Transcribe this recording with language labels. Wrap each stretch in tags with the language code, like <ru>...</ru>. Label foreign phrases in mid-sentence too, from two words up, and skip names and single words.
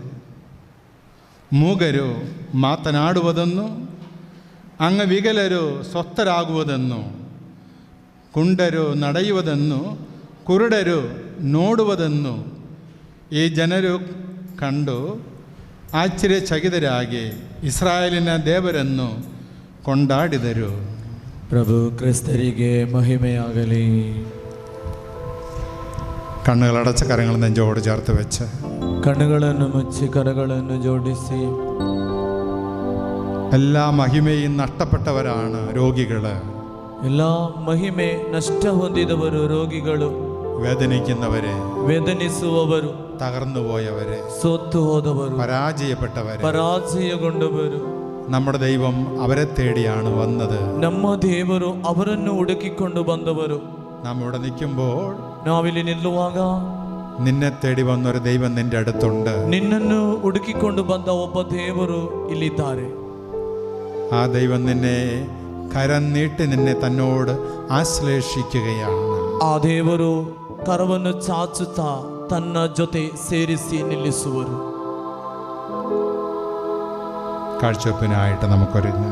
<kn>ಮೂಗರು ಮಾತನಾಡುವುದನ್ನು, ಅಂಗವಿಕಲರು ಸ್ವಸ್ಥರಾಗುವುದನ್ನು, ಕುಂಡರು ನಡೆಯುವುದನ್ನು, ಕುರುಡರು ನೋಡುವುದನ್ನು ಈ ಜನರು ಕಂಡು ಆಶ್ಚರ್ಯಚಕಿತರಾಗಿ ಇಸ್ರಾಯೇಲಿನ ದೇವರನ್ನು ಕೊಂಡಾಡಿದರು. ಪ್ರಭು ಕ್ರಿಸ್ತರಿಗೆ ಮಹಿಮೆಯಾಗಲಿ.</kn> <ml>കണ്ണുകളടച്ച കരങ്ങൾ നെഞ്ചോട് ചേർത്ത് വെച്ച്</ml> <kn>ಕಣ್ಣುಗಳನ್ನು ಮುಚ್ಚಿ ಕರಗಳನ್ನು ಜೋಡಿಸಿ.</kn> <ml>എല്ലാ മഹിമയും നഷ്ടപ്പെട്ടവരാണ് രോഗികൾ.</ml> <kn>എല്ലാ ಮಹಿಮೆ ನಷ್ಟ ಹೊಂದಿದವರು ರೋಗಿಗಳು,</kn> <ml>വേദനിക്കുന്നവരെ,</ml> <kn>ವೇದನಿಸುವವರು,</kn> <ml>തകർന്നുപോയവരെ,</ml> <kn>ಸೋತು ಹೋದವರು,</kn> <ml>പരാജയപ്പെട്ടവരെ,</ml> <kn>ಪರಾಜಯಗೊಂಡವರು.</kn> <ml>നമ്മുടെ ദൈവം അവരെ തേടിയാണ് വന്നത്.</ml> <kn>ನಮ್ಮ ದೇವರು ಅವರನ್ನು ಹುಡುಕಿಕೊಂಡು ಬಂದವರು.</kn> <ml>നാം ഇവിടെ നിൽക്കുമ്പോൾ,</ml> <kn>ನಾವಿಲ್ಲಿ ನಿಲ್ಲುವಾಗ</kn> <ml>നിന്നെ തേടി വന്നൊരു ദൈവം നിന്റെ അടുത്തുണ്ട്.</ml> <kn>ನಿನ್ನನ್ನು ಹುಡುಕಿಕೊಂಡು ಬಂದ ಒಬ್ಬ ದೇವರು ಇಲ್ಲಿದ್ದಾರೆ.</kn> <ml>ആ ദൈവം നിന്നെ കരം നീട്ടി നിന്നെ തന്നോട് ആശ്ലേഷിക്കുകയാണ്.</ml> <kn>ಆ ದೇವರು ಕರವನ್ನು ಚಾಚುತ್ತಾ ತನ್ನ ಜೊತೆ ಸೇರಿಸಿ ನಿಲ್ಲಿಸುವರು.</kn> <ml>കാഴ്ചവെപ്പിനായിട്ട് നമുക്കൊരുങ്ങാം.</ml>